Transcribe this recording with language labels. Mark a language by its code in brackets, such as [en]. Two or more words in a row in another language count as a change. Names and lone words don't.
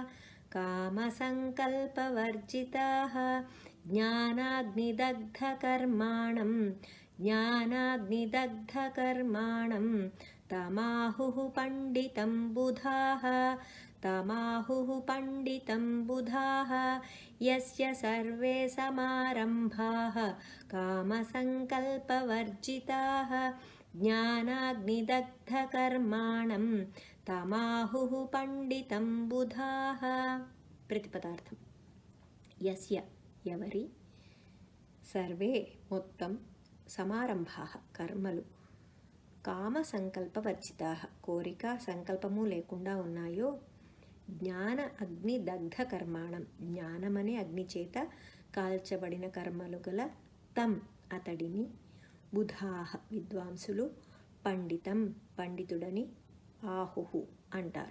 [sa] ज्ञानाग्निदग्धकर्माणं तमाहुः पंडितं बुधाः यस्य सर्वे समारम्भाः कामसङ्कल्पवर्जिताः ज्ञानाग्निदग्धकर्माणं तमाहुः पंडितं बुधाः। [te] प्रतिपदार्थం యస్య ఎవరి సర్వే మొత్తం సమారంభాః కర్మలు [sa] కామ సంకల్పవర్జితాః [te] కోరిక సంకల్పము లేకుండా ఉన్నాయో [sa] జ్ఞాన అగ్ని దగ్ధ కర్మాణం [te] జ్ఞానమనే అగ్ని చేత కాల్చబడిన కర్మలు గల తం అతడిని బుధాః విద్వాంసులు పండితం పండితుడని ఆహుహు అంటారు.